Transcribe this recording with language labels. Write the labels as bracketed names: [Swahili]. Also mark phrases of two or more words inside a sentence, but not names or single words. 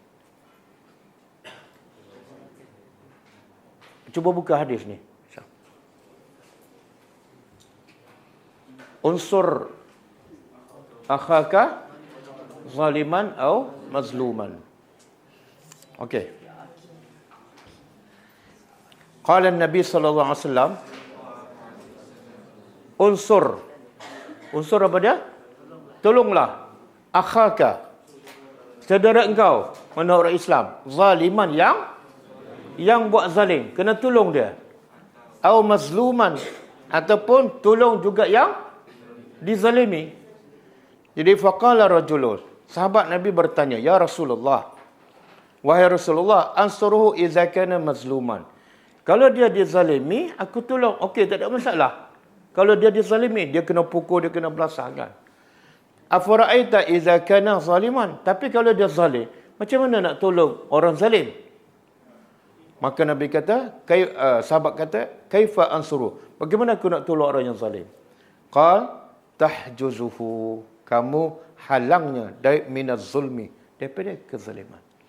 [Malay] Cuba buka hadis ni. [Arabic] Unsur akhaka zaliman atau mazluman. [Malay] Okey. [Arabic] Qala Nabi sallallahu alaihi wasallam, [Malay] unsur apa dia? Tolonglah akhaka, saudara engkau, mana orang Islam, zaliman, yang buat zalim, kena tolong dia. Atau mazluman, ataupun tolong juga yang dizalimi. [Arabic] Jadi faqala rajulun, [Malay] sahabat Nabi bertanya, [Arabic] ya Rasulullah, [Malay] wahai Rasulullah, [Arabic] ansuruhu idza kana mazluman. [Malay] Kalau dia dizalimi, aku tolong. Okey, tak ada masalah. Kalau dia dizalimi, dia kena pukul, dia kena belasah kan. [Arabic] Afara'aita idza kana zaliman. [Malay] Tapi kalau dia zalim, macam mana nak tolong orang zalim? Maka Nabi kata, sahabat kata, [Arabic] kaifa ansuru? [Malay] Bagaimana aku nak tolong orang yang zalim? [Arabic] Qal tahjuzuhu, [Malay] kamu halangnya dari [Arabic] minaz zulmi, [Malay] daripada kezaliman.